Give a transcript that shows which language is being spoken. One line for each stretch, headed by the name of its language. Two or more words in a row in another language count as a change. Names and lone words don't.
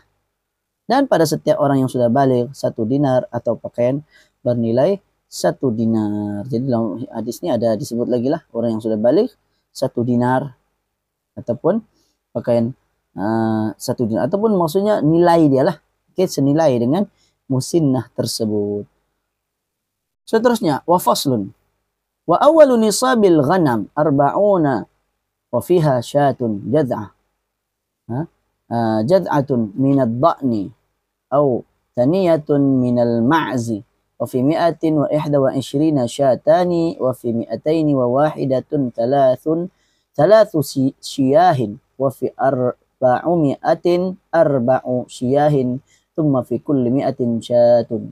Malay: Dan pada setiap orang yang sudah balik 1 dinar atau pakaian bernilai 1 dinar. Jadi dalam hadis ini ada disebut lagi lah orang yang sudah balik 1 dinar ataupun pakaian 1 dinar. Ataupun maksudnya nilai dia lah. Oke, senilai dengan musinnah tersebut. Seterusnya,
Arabic: وفصل. وأول نصاب الغنم 40 وفيها شاة جذعة. جذعة من الضأن أو ثنية من المعز وفي 121 شاتان وفي 201 ثلاث شياه وفي 400 شياه ثم في كل 100 شاة.